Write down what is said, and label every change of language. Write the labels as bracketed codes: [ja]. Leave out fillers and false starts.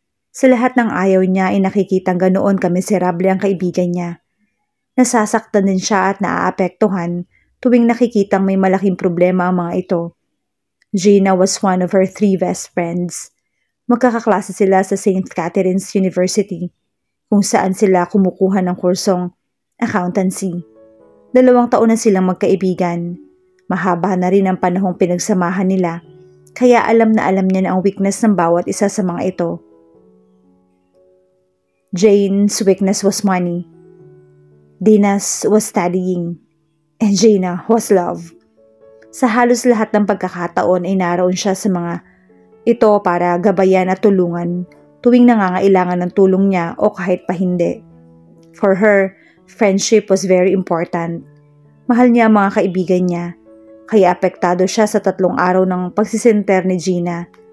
[tl] Sa lahat ng ayaw niya ay nakikitang ganoon kamiserable ang kaibigan niya. Nasasaktan din siya at naaapektuhan tuwing nakikitang may malaking problema ang mga ito. [en] Gina was one of her 3 best friends. [tl] Magkakaklase sila sa St. Catherine's University, kung saan sila kumukuha ng kursong accountancy. 2 taon na silang magkaibigan. Mahaba na rin ang panahong pinagsamahan nila, kaya alam na alam niya na ang weakness ng bawat isa sa mga ito. [en] Jane's weakness was money. Dina's was studying. And Gina was love. [tl] Sa halos lahat ng pagkakataon ay naroon siya sa mga ito para gabayan at tulungan tuwing nangangailangan ng tulong niya o kahit pa hindi. [en] For her, friendship was very important. [tl] Mahal niya ang mga kaibigan niya, kaya apektado siya sa 3 araw ng pagsisenter ni Gina.